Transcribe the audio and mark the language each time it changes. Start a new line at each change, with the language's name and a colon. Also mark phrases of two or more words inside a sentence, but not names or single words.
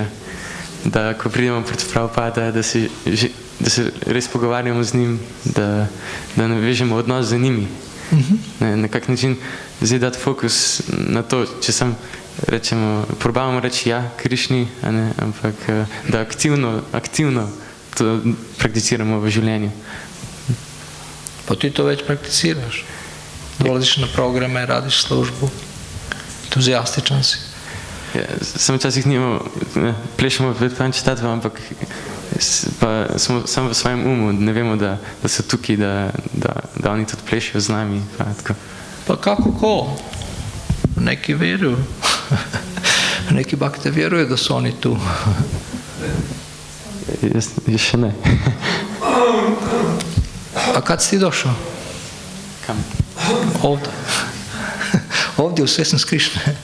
Slovenian: Da ko pridemo pred Prabhupada, da se res pogovarjamo z njim, da navežemo odnos z njimi. Na kak način zdaj dati fokus na to, če sam rečemo, probavamo reči ja Krišni, ampak da aktivno to prakticiramo v življenju.
Croatian: Pa ti to već prakticiraš. Dolaziš na programe, radiš službu, entuzijastičan si.
Slovenian: Ja, samo včasih plešemo pred Pančtatvo, ampak pa smo samo v svojem umu, ne vemo, da so tukaj, da oni tudi plešejo z nami. Pa kako ko?
Croatian: Neki vjeruju. Neki bakte vjeruju da su oni tu.
Slovenian: Jaz še ne.
Croatian: A kad si ti došao?
Slovenian: Kam?
Croatian: Ovdje. Ovdje u Svjesnost Krišne.